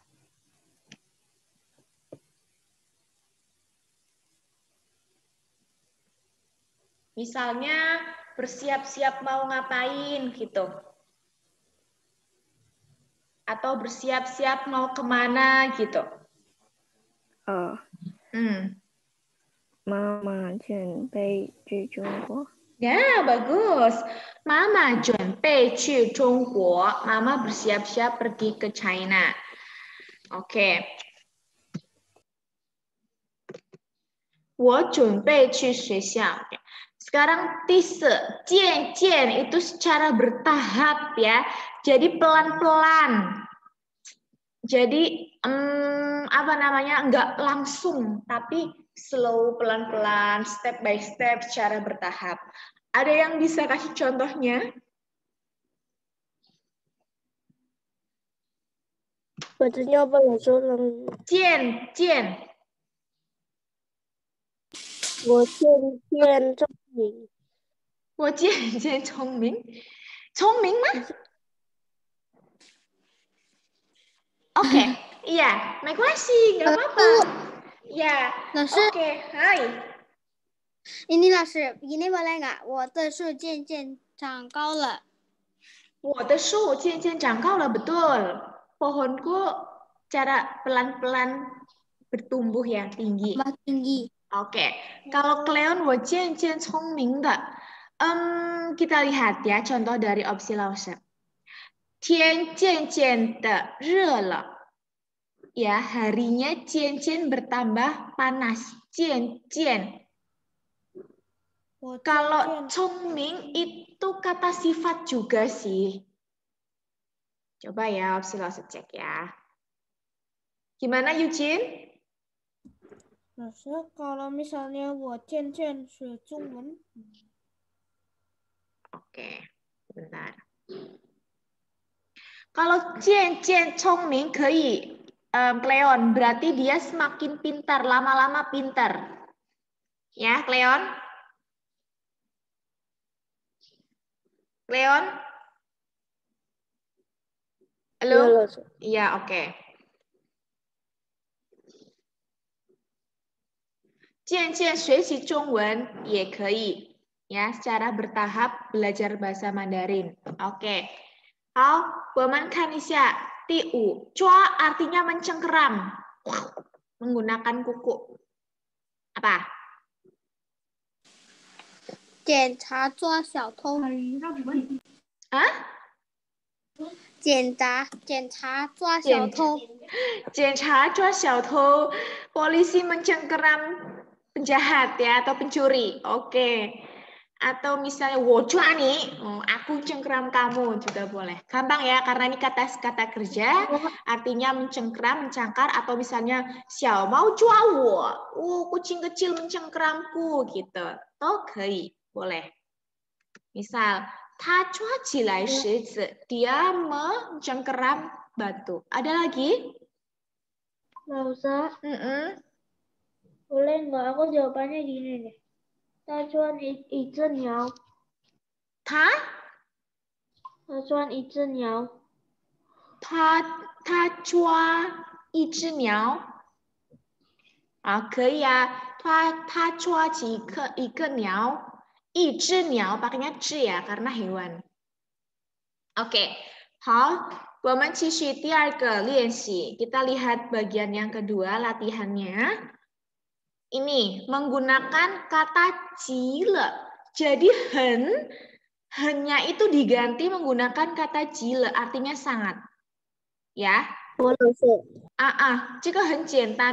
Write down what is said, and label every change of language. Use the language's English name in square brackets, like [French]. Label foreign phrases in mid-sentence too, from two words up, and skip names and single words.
[Indonesian] Misalnya bersiap-siap mau ngapain gitu. Atau bersiap-siap mau kemana gitu. [Chinese] Oh. Mama 准备去中国. [Indonesian] Ya, bagus. Mama [Chinese] 准备去中国. [Indonesian] Mama bersiap-siap pergi ke China. Oke. [Chinese] 我准备去学校. [Indonesian] Sekarang tise, jian itu secara bertahap ya. Jadi pelan-pelan. Jadi apa namanya? Enggak langsung, tapi slow, pelan-pelan, step by step, secara bertahap. Ada yang bisa kasih contohnya? Bacanya apa ya, Solang? [Chinese] Jian. 我渐渐聪明。 [Indonesian] 我渐渐聪明。聪明吗 ？ Oke, iya, [Chinese] 没关系, [Indonesian] nggak apa-apa. Ya, oke, hai. Ini 老师, begini boleh nggak? [Chinese] 我的树渐渐长高了. 我的树渐渐长高了, [Indonesian] betul. Pohonku cara pelan-pelan bertumbuh ya, tinggi. Tinggi. Oke, kalau Cleon, [Chinese] 我渐渐聪明的. [Indonesian] Kita lihat ya contoh dari opsi lause. [Chinese] 天渐渐的热了. [Indonesian] Ya, harinya 渐渐 bertambah panas. 渐渐. Kalau 聪明 itu kata sifat juga sih. Coba ya, opsi lause cek ya. Gimana Eugene? Maksudnya kalau misalnya [Chinese] 我渐渐学中文. [Indonesian] Oke, bentar. [Chinese] Kalau 渐渐聪明 可以 Cleon, [Indonesian] berarti dia semakin pintar, lama-lama pintar. Ya, Cleon? Cleon? Halo? Iya, oke. [Chinese] 渐渐学习中文也可以. [Indonesian] Ya, secara bertahap belajar bahasa Mandarin. Oke. [Chinese] 好，我们看一下第五，抓 [Indonesian] artinya mencengkeram, menggunakan kuku. Apa? [Chinese] 检查抓小偷. [Indonesian] Hah? [Chinese] 检查抓小偷. 检查抓小偷, [Indonesian] polisi mencengkeram penjahat ya atau pencuri. Oke. Atau misalnya [Chinese] 我抓你, [Indonesian] aku cengkeram kamu juga boleh. Gampang ya, karena ini kata kerja, artinya mencengkeram, mencangkar, atau misalnya [Chinese] 小猫抓我, [Indonesian] kucing kecil mencengkeramku gitu. Toh, [Chinese] 可以, [Indonesian] boleh. Misal, [Chinese] 他抓起来石子, [Indonesian] dia mencengkeram batu. Ada lagi? Nggak usah. Boleh nggak? Aku jawabannya gini deh. [Chinese] 他抓一只鸟。他抓一只鸟。他抓一只鸟。可以啊。他抓起一个鸟。一只鸟 [Indonesian] pakainya 只 ya, karena hewan. Oke, [Chinese] 好，我们继续第二个练习. [Indonesian] Kita lihat bagian yang kedua latihannya. Ini menggunakan kata [Chinese] 急了. [Indonesian] Jadi hennya itu diganti menggunakan kata [Chinese] 急了, [Indonesian] artinya sangat. Ya. [Chinese] 这个很简单.